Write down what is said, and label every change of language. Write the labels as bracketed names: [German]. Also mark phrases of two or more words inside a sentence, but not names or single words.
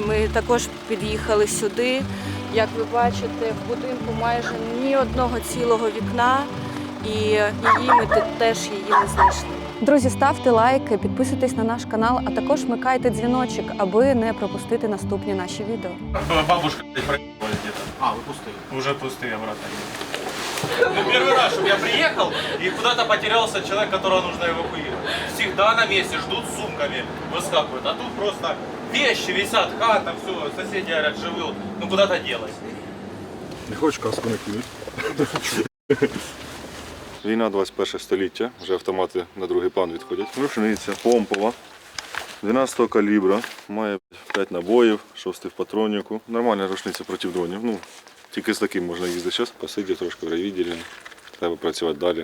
[Ukrainian] Ми також під'їхали сюди. Як ви бачите, в будинку майже ні одного цілого вікна, і її ми тут теж її не знайшли. Друзі, ставте лайки, підписуйтесь на наш канал, а також вмикайте дзвіночок, аби не пропустити наступні наші відео. [Russian] Бабушка проехала где-то. [Ukrainian] А, ви пустили? [Russian] Уже пустые обратно. Ну, первый раз, чтобы я приехал, и куда-то потерялся человек, которого нужно эвакуировать. Всегда на месте, ждут с сумками, выскакивают. А тут просто вещи висят, хата, все, соседи говорят, живут. Ну, куда-то делать. [Ukrainian] Не хочеш каску накинути? Війна 21 століття, вже автомати на другий план відходять. Рушниця помпова, 12-го калібра, має 5 набоїв, 6 в патроннику. Нормальна рушниця проти дронів. Ну, тільки з таким можна їздити зараз, посидів трошки в райвідділі, треба працювати далі.